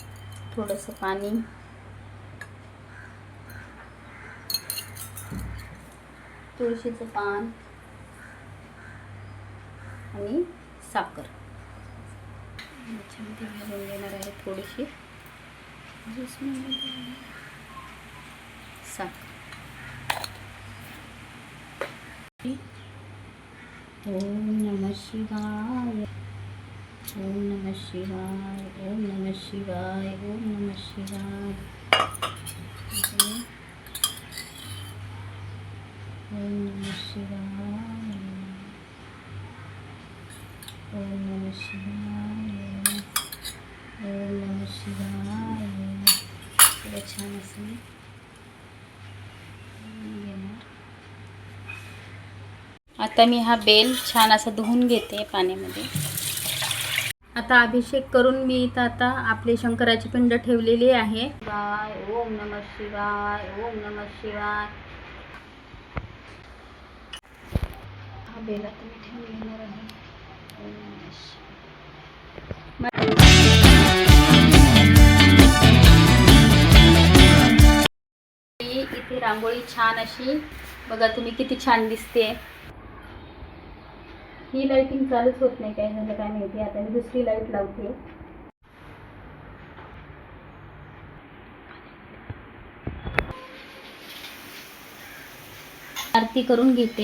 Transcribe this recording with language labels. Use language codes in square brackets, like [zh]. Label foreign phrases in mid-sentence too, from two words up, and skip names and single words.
[mr] थोडंसं पाणी तुळशीचं पान आणि साखर याच्यामध्ये घालून देणार आहे थोडीशी साखर. [sa] ओम नमः शिवाय, ओम नमः शिवाय, ओम नमः शिवाय, ओम नमः शिवाय, ओम नमः शिवाय, ओम नमः शिवाय, ओम नमः शिवाय. [mr] छान असं घेणार. आता मी हा बेल छान असा धुवून घेते पाण्यामध्ये. आता अभिषेक करून मी इथं आता आपली शंकराची पिंड ठेवलेली आहे. [sa] ओम नमः शिवाय, ओम नमः शिवाय. [mr] हा बेल आता मी ठेवून घेणार आहे. [sa] ओम नमः शिवाय. [mr] इथे रांगोळी छान अशी बघा तुम्ही किती छान दिसते. ही लाइटिंग चालूच होत नाही, काय झालं काय माहिती. आता मी दुसरी लाईट लावते. आरती करून घेते.